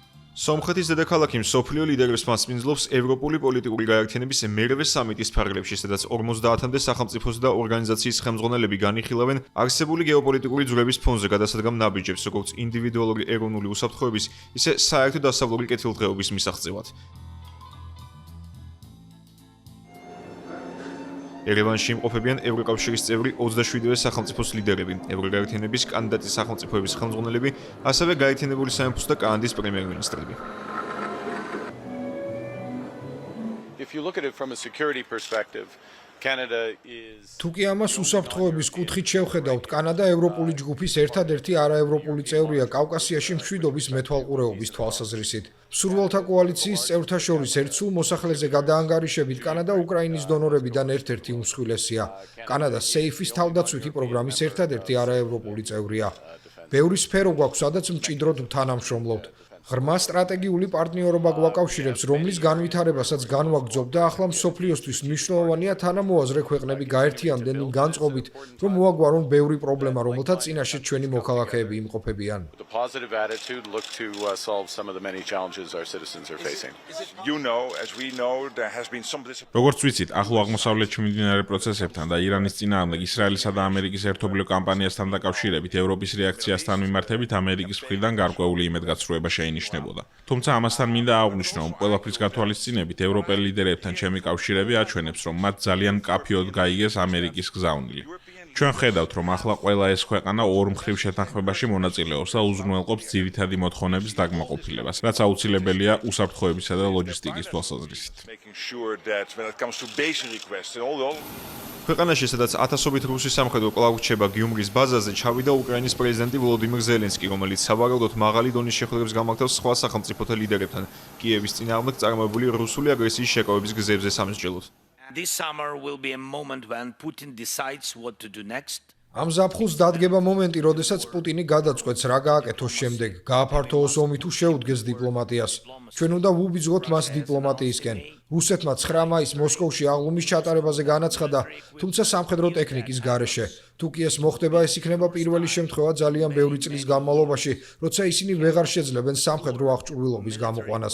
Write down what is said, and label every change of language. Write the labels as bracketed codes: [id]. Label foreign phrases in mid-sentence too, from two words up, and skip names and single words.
[ka] სომხეთის დედაქალაქი მსოფლიო ლიდერებს მასპინძლობს ევროპული პოლიტიკური გაერთიანების მერვე სამიტის ფარგლებში, სადაც 50-მდე სახელმწიფოს და ორგანიზაციის ხელმძღვანელები განიხილავენ არსებული გეოპოლიტიკური ძვრების ფონზე გადასადგამ ნაბიჯებს, როგორც ინდივიდუალური ეროვნული უსაფრთხოების, ისე საერთო დასავლური კეთილდღეობის მისაღწევად. ერევანში იმყოფებიან ევროკავშირის წევრი 27-ვე სახელმწიფოს ლიდერები, ევროგაერთიანების კანდიდატი სახელმწიფოების ხელმძღვანელები, ასევე გაერთიანებული სამეფოს და კანადის პრემიერ-მინისტრები. [en] If you look at it from a security perspective, Canada is [ka] თუ კი ამას უსაფრთხოების კუთხით შევხედავთ, კანადა ევროპული ჯგუფის ერთადერთი არაევროპული წევრია კავკასიაში მშვიდობის მეთვალყურეობის თვალსაზრისით. მსურველთა კოალიციის წევრთა შორის ერთ სულ მოსახლეზე გადაანგარიშებით კანადა უკრაინის დონორებიდან ერთ-ერთი უმსხვილესია. კანადა SAFE-ის თავდაცვითი პროგრამის ერთადერთი არაევროპული წევრია. ბევრი სფერო გვაქვს, სადაც მჭიდროდ თანამშრომლობთ. ღრმა სტრატეგიული პარტნიორობა გვაკავშირებს, რომლის განვითარებასაც განვაგრძობ და ახლა მსოფლიოსთვის მნიშვნელოვანია თანამოაზრე ქვეყნები გაერთიანდნენ იმ განწყობით, რომ მოაგვარონ ბევრი პრობლემა, რომელთაც წინაშე ჩვენი მოქალაქეები იმყოფებიან. [en] the positive attitude look to solve some of the many challenges our citizens are facing. As we know, there has been some [ka] როგორც ვიცით, ახლო აღმოსავლეთში მიმდინარე პროცესებთან და ირანის წინააღმდეგ ისრაელისა და ამერიკის ერთობლივ კამპანიასთან დაკავშირებით ევროპის რეაქციასთან მიმართებით ამერიკის მხრიდან გარკვეული იმედგაცრუება შეინიშნებოდა. თუმცა ამასთან მინდა აღვნიშნო, რომ ყველაფრის გათვალისწინებით ევროპელ ლიდერებთან ჩემი კავშირები აჩვენებს, რომ მათ ძალიან მკაფიოდ გაიგეს ამერიკის გზავნილი. ჩვენ ხედავთ, რომ ახლა ყველა ეს ქვეყანა ორ მხრივ შეთანხმებაში მონაწილეობს და უზრუნველყოფს ძირითადი მოთხოვნების დაკმაყოფილებას, რაც აუცილებელია უსაფრთხოებისა და ლოჯისტიკის თვალსაზრისით. [en] making sure that when it comes to basic requests and all [ka] ქვეყანაში, სადაც ათასობით რუსი სამხედრო კვლავ რჩება გიუმრის ბაზაზე, ჩავიდა უკრაინის პრეზიდენტი ვოლოდიმირ ზელენსკი, რომელიც სავარაუდოდ მაღალი დონის შეხვედრებს გამართავს სხვა სახელმწიფოთა ლიდერებთან, კიევის წინააღმდეგ წარმოებული რუსული აგრესიის შეკავების გზებზე სამსჯელოდ. [en] This summer will be a moment when Putin decides what to do next. [ka] ამ ზაფხულს დადგება მომენტი, როდესაც პუტინი გადაწყვეტს რა გააკეთოს შემდეგ, გააფართოოს ომი თუ შეუდგეს დიპლომატიას. ჩვენ უნდა ვუბიძღოთ მას დიპლომატიისკენ. რუსეთმა 9 მაისს მოსკოვში აღლუმის ჩატარებაზე განაცხადა, თუმცა სამხედრო ტექნიკის გარეშე. თუ კი ეს მოხდება, ეს იქნება პირველი შემთხვევა ძალიან ბევრი წლის განმავლობაში, როცა ისინი ვეღარ შეძლებენ სამხედრო აღჭურვილობის გამოყვანას.